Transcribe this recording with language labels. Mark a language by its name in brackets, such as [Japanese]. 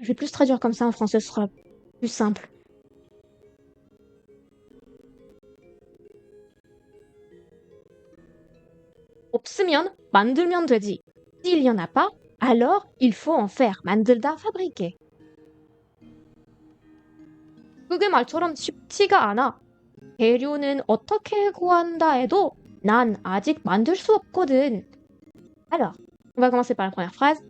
[French] Je vais plus traduire comme ça en français, ce sera plus simple. [Korean] 없으면 만들면 되지. [French] S'il y en a pas, alors il faut en faire. 만들다, fabriquer. [Korean] 그게 말처럼 쉽지가 않아. 재료는 어떻게 구한다 해도 난 아직 만들 수 없거든. [French] Alors, on va commencer par la première phrase.